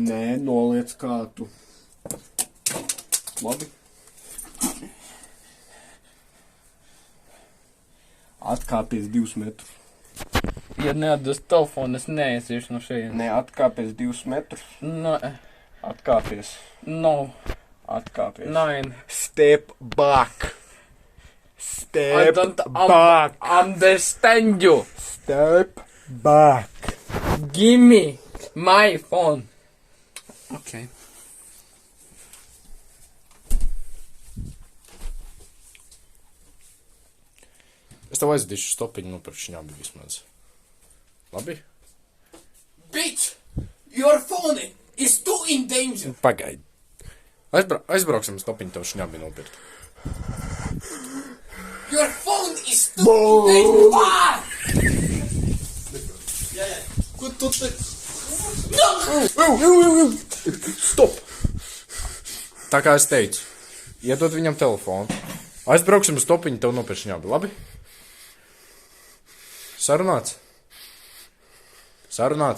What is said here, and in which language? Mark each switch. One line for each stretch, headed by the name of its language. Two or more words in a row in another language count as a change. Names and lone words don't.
Latvian: Nē, noliec kātu. Labi. Atkāpies 2 metrus. Ja neatdos telefonu, es neaiziešu no šeit. Nē, atkāpies 2 metrus.
English: No,
Latvian: Atkāpies.
English: no,
Latvian: Atkāpies.
English: nine. Step back. I Step don't back. understand you. Step back. Give me my phone. Okay.
Latvian: Es tev aizdīšu stopiņu nopirkt šņabi vismaz. Labi?
English: Bitch, your phone is too in danger.
Latvian: Pagaid. Aizbrauksim stopiņu tev šņabi nopirkt.
English: Your phone is too in danger.
Latvian: Ko tu te...
English: Stop!
Latvian: Tā kā es teicu, iedod viņam telefonu. Aizbrauksim uz stopiņu tev nopirkt šņabi, labi? Sarunāts.